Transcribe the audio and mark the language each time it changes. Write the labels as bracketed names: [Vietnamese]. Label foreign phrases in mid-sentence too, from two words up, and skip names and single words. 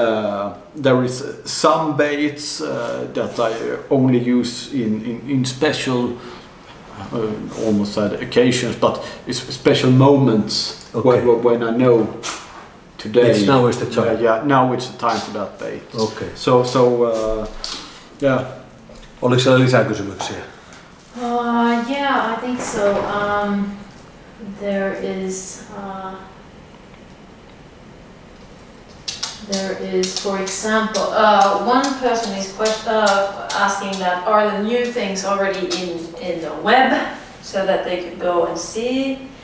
[English] There is some baits that I only use in special, almost said occasions, but it's special moments. Okay. When I know today. Now is the time. Yeah, now it's the time for that bait. Okay. So yeah. [Finnish] Oliko siellä lisää kysymyksiä? [English] Yeah, I think so. There is, for example, one person is asking that are the new things already in the web so that they could go and see.